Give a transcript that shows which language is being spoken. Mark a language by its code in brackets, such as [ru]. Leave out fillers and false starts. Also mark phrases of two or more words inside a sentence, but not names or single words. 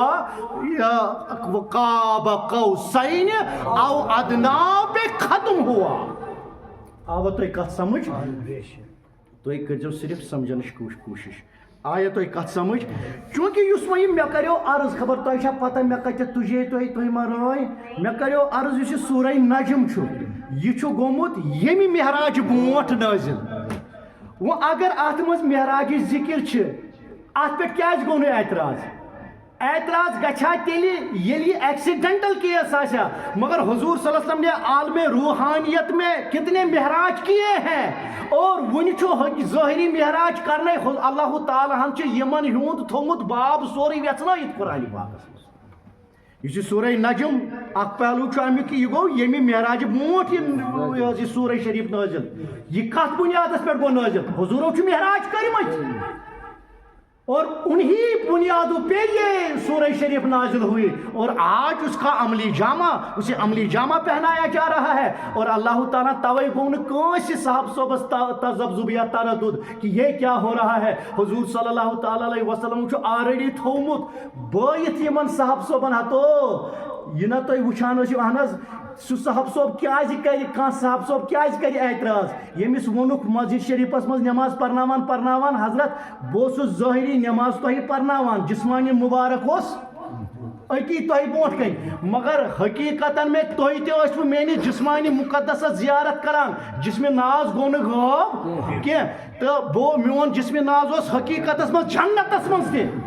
[ur] ہوا کعبہ قوسین او ادنا پہ ختم ہوا [ks] آوا تۄہہِ کتھ سمجھ تُہۍ کٔرۍزیو صرف سمجھنٕچ کوٗشش آیا تۄہہِ کتھ سمجھ چوٗنٛکہِ یُس وۄنۍ یہِ مےٚ کریو عرض خبر تۄہہِ چھا پتہ مےٚ کتہِ تُجے تُہۍ ما رٲے مےٚ کریو عرض یُس یہِ سورہ نجم چھُ یہِ چھُ گوٚمُت ییٚمہِ معراج برونٛٹھ نٲزِل وہ اگر اتھ منٛز معراجٕچ ذکر چھِ اتھ پٮ۪ٹھ کیٛازِ گوٚو نہٕ اعتراض گژھِ تیٚلہِ ییٚلہِ یہِ ایکسیڈنٹل کیس آسہِ [ur] مگر حضور صلی اللہ علیہ وسلم نے عالم روحانیت میں کتنے معراج کیے ہیں اور [ks] وُنہِ چھُ ظٲہری معراج کرنے اللہ تعالیٰ ہن چھُ یِمن ہُنٛد تھوٚومُت باب سورُے ویژنٲیِتھ قرآنِ پاکس منٛز یُس یہِ سورہ نجم اکھ پہلوٗ چھُ امیُک یہِ گوٚو ییٚمہِ معراجہِ برونٛٹھ یہِ سورہ شریٖف نٲزِل یہِ کتھ بُنیادس پٮ۪ٹھ گوٚو نٲزِل حضوٗرو چھُ معراج کٔرمٕتۍ اور انہی بنیادوں پہ یہ سورہ شریف نازل ہوئی اور آج اس کا عملی جامہ اسے عملی جامہ پہنایا جا رہا ہے اور اللہ تعالیٰ توے گوٚو نہٕ کٲنٛسہِ صاحب صوبس تذبذب یا تردد کہ یہ کیا ہو رہا ہے حضور صلی اللہ تعالیٰ علیہ وسلم چھُ آلریڈی تھوٚومُت بٲیِتھ یِمن صاحب صوبن ہتو یہِ نہ تُہۍ وٕچھان ٲسِو اہن حظ سُہ صاحب صوب کیٛازِ کرِ کانٛہہ صاحب صوب کیٛازِ کرِ اعتراض ییٚمِس ووٚنُکھ مسجد شریٖفس منٛز نٮ۪ماز پرناوان حضرت بہٕ اوسُس ظٲہری نٮ۪ماز تۄہہِ پرناوان جسمانی مُبارک اوس أتی تۄہہِ برونٛٹھ کَنۍ مگر حقیٖقتن میں تُہۍ تہِ ٲسوٕ میٲنِس جسمانی مُقدسس زیارت کران جسمِ ناز گوٚو نہٕ غٲب کینٛہہ تہٕ میون جسمِ ناز اوس حقیٖقتس منٛز جنتس منٛز تہِ